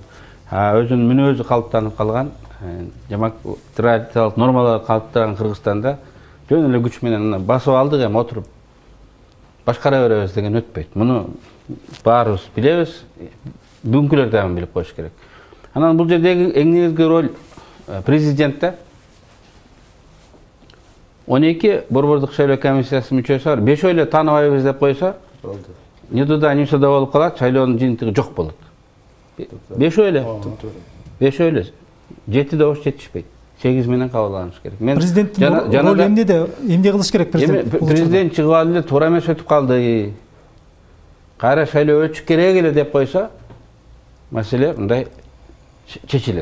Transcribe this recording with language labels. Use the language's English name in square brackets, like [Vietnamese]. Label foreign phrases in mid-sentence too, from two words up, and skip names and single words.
[Kyrgyz] Өзүнүн мүнөзү калыптанып калган, жамак традициялык нормалар калыптанган Кыргызстанда жөн эле күч менен басып алдык, эми отуруп башкара беребиз деген өтпөйт. Муну баарыбыз билебиз, бүгүнкүлөр дагы билип коюш керек. Анан бул жердеги эң негизги роль президентте. 12 борбордук шайлоо комиссиясы мүчөсү бар. 5 эле тааныбайбыз деп койсо, [Russian] не туда, не сюда [Kyrgyz] болуп калат, шайлоонун жыйынтыгы жок болот. 5 эле. 5 эле. 7 добуш жетишпейт. 8 менен кабыл алыныш керек. Мен президенттин ролу эмне кылыш керек президент? Президент чыгып алып эле туура эмес өтүп калды. Кайра шайлоо өтүш керек эле деп койсо, маселе мындай чечилет.